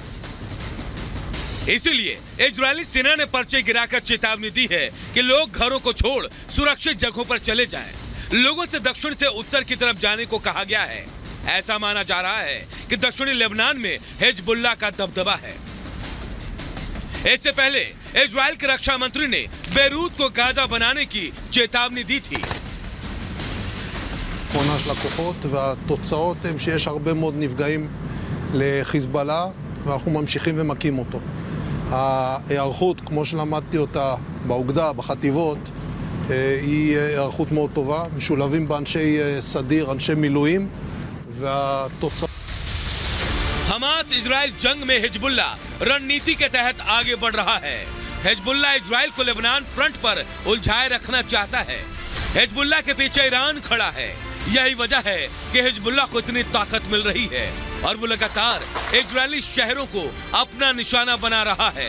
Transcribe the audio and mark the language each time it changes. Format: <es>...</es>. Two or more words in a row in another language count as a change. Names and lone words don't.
<hi>इसीलिए इजरायली सेना ने पर्चे गिराकर चेतावनी दी है कि लोग घरों को छोड़ सुरक्षित जगहों पर चले जाएं। लोगों से दक्षिण से उत्तर की तरफ जाने को कहा गया है। ऐसा माना जा रहा है कि दक्षिणी लेबनान में हिजबुल्लाह का दबदबा है। इससे पहले इजरायल के रक्षा मंत्री ने बेरूत को गाजा बनाने की चेतावनी दी थी।</hi> <he>עונה של הכוחות והתוצאות הם שיש הרבה מאוד נפגעים לחיזבאללה ואנחנו ממשיכים ומכים אותו. ההיערכות, כמו שלמדתי אותה באוגדה, בחטיבות, היא היערכות מאוד טובה, משולבים באנשי סדיר, אנשי מילואים, והתוצאות...</he> <hi>हमास इजराइल जंग में हिजबुल्लाह रणनीति के तहत आगे बढ़ रहा है। हिजबुल्लाह इजराइल को लेबनान फ्रंट पर उलझाए रखना चाहता है। हिजबुल्लाह के पीछे ईरान खड़ा है। यही वजह है कि हिजबुल्लाह को इतनी ताकत मिल रही है और वो लगातार इजरायली शहरों को अपना निशाना बना रहा है।</hi>